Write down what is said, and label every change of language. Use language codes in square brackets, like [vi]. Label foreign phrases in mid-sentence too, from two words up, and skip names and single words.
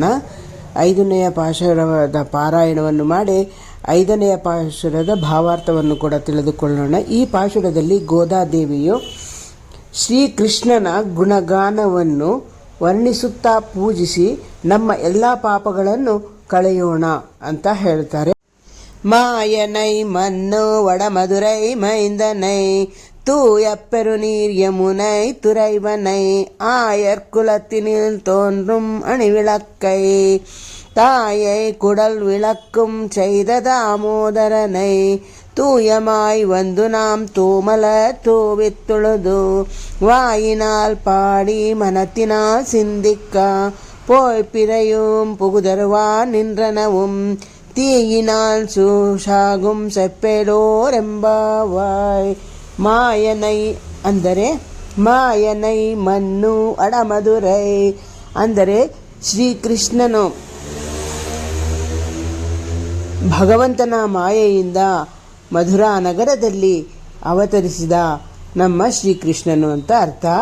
[kn] 5ನೆಯ ಪಾಶುರದ ಪಾರಾಯಣವನ್ನು ಮಾಡಿ 5ನೆಯ ಪಾಶುರದ ಭಾವಾರ್ಥವನ್ನು ಕೂಡ ತಿಳಿದುಕೊಳ್ಳೋಣ. ಈ ಪಾಶುರದಲ್ಲಿ ಗೋದಾದೇವಿಯು ಶ್ರೀಕೃಷ್ಣನ ಗುಣಗಾನವನ್ನು ವರ್ಣಿಸುತ್ತಾ ಪೂಜಿಸಿ ನಮ್ಮ ಎಲ್ಲ ಪಾಪಗಳನ್ನು ಕಳೆಯೋಣ ಅಂತ ಹೇಳ್ತಾರೆ. [ta] மாயனை மன்னு வடமதுரை மைந்தனை தூயப்பெரு நீர் யமுனை துறைவனை ஆயர்குலத்தினில் தோன்றும் அணிவிளக்கை தாயை குடல் விளக்கும் செய்த தாமோதரனை தூயமாய் வந்து நாம் தூமல தூவித்துழுது வாயினால் பாடி மனத்தினால் சிந்திக்க போய் பிறையும் புகுதருவா நின்றனவும் தீயினால் சூஷಾಗುಂ செப்பேலோர் எம்பாவாய். [kn] ಮಾಯನೈ ಅಂದರೆ [ta] மாயனை மன்னு அடமதுரை [kn] ಅಂದರೆ ಶ್ರೀಕೃಷ್ಣನು ಭಗವಂತನ ಮಾಯೆಯಿಂದ ಮಧುರಾ ನಗರದಲ್ಲಿ ಅವತರಿಸಿದ ನಮ್ಮ ಶ್ರೀಕೃಷ್ಣನು ಅಂತ ಅರ್ಥ.